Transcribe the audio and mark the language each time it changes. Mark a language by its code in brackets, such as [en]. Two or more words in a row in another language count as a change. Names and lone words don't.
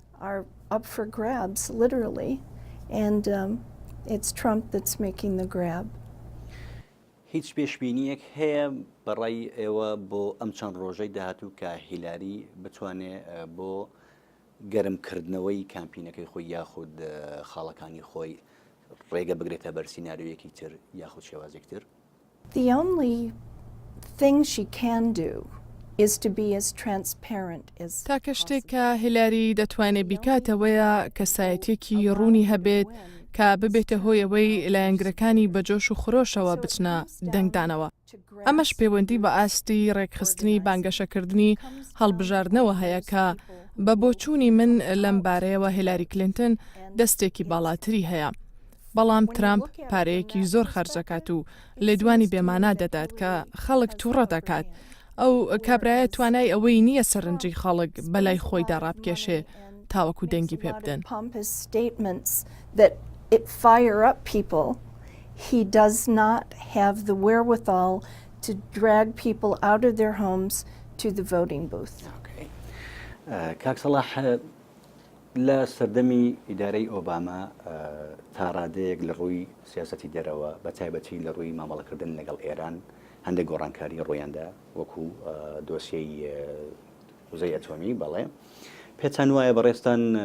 [ckb] هیچ پێشبینیەک هەیە بەڕای ئێوە بۆ ئەم چەند ڕۆژەی داهاتوو کە هیلاری بتوانێت بۆ گەرمکردنەوەی کامپینەکەی خۆی یاخود خاڵەکانی خۆی ڕێگە بگرێتە بەر سیناریۆیەکی تر یاخود شێوازێک تر؟ [en] The only thing she can do is to be as transparent as [ckb] تاکە شتێک کە هیلاری دەتوانێت بیکاتەوەیە کەسایەتێکی ڕوونی هەبێت کە ببێتە هۆیەوەی لایەنگرەکانی بەجۆش و خۆشەوە بچنە دەنگدانەوە. ئەمەش پەیوەندی بە ئاستی ڕێکخستنی بانگەشەکردنی هەڵبژاردنەوە هەیە کە بە بۆچوونی من لەم بارەیەوە هیلاری کلینتۆن دەستێکی باڵاتری هەیە. بەڵام ترامپ پارەیەکی زۆر خەرجەکات و لێدوانی بێمانە دەدات کە خەڵک تووڕە دەکات. ئەو کابرایە توانای ئەوەی نییە سەرنجی خەڵک بەلای خۆیدا ڕابکێشێ تاوەکو دەنگی پێ بدەن. [en] It fire up people. He does not have the wherewithal to drag people out of their homes to the voting booth. [ckb] کاک سەلاح لە سەردەمی ئیدارەی ئۆباما تا ڕادەیەک لە ڕووی سیاسەتی دەرەوە بە تایبەتی لە ڕووی مامەڵەکردن لەگەڵ ئێران هەندێک گۆڕانکاری ڕۆیاندا وەکو دۆسیەی وزەی ئەتۆمی بەڵێ پێتان وایە بەڕێستان